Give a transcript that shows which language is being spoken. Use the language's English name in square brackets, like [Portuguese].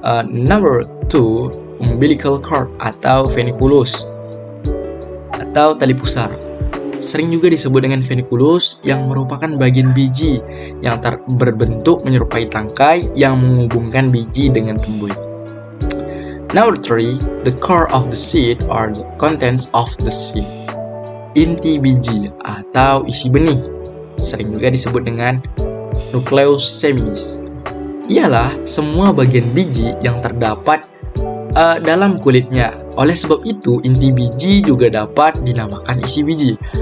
[English] Number two, umbilical cord [Indonesian] atau funiculus atau tali pusar, sering juga disebut dengan funiculus, yang merupakan bagian biji yang berbentuk menyerupai tangkai yang menghubungkan biji dengan tumbuh. [English] Number 3, the core of the seed or the contents of the seed. [Indonesian] Inti biji atau isi benih, sering juga disebut dengan nucleus seminis. Ialah semua bagian biji yang terdapat dalam kulitnya. Oleh sebab itu, inti biji juga dapat dinamakan isi biji.